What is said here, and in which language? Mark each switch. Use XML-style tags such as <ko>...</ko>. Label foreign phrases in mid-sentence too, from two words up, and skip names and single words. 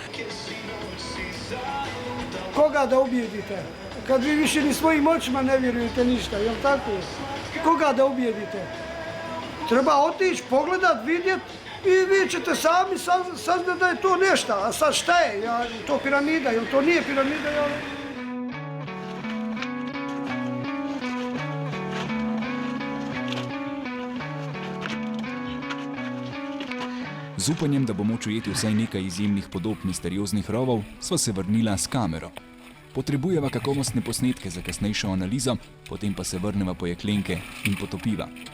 <bs>Koga da ubijedite? Kad vi više ni svojim očima ne vjerujete ništa, jel tako? Koga da ubijedite? Treba otići, pogledat, vidjet i vi ćete sami saznat da je to nešto. A sad šta je? Je to piramida? Jel to nije piramida?</bs> <sl>Z upanjem, da bo moč ujeti vsaj nekaj izjemnih podob misterioznih rovov, sva se vrnila s kamero. Potrebujeva kakovostne posnetke za kasnejšo analizo, potem pa se vrneva po jeklenke in potopiva.</sl>